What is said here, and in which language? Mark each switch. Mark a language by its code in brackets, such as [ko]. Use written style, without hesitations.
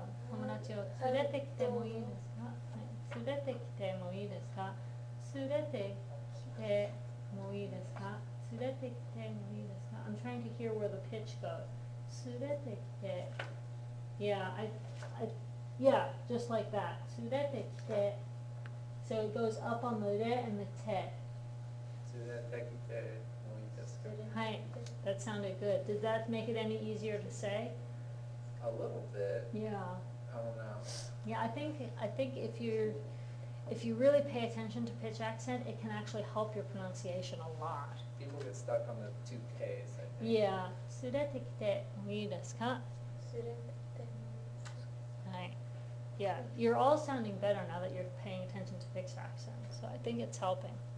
[ja] 友達を連れてきてもいいですか？はい。連れてきてもいいですか？連れてきてもいいですか？連れてきてもいいですか? [en] I'm trying to hear where the pitch goes. 連れてきて Yeah, yeah, just like that. 連れてきて So it goes up on the re and the te. [ja] 連れてきてもいいですか? [en] Hi, that sounded good. Did that make it any easier to say? A little bit. Yeah. I don't know. Yeah, I think if you really pay attention to pitch accent, it can actually help your pronunciation a lot. People get stuck on the 2 Ks, I think. Yeah. [ja] 連れてきてもいいですか? 連れてもいいですか? [en] Right. Yeah, you're all sounding better now that you're paying attention to pitch accent, so I think it's helping.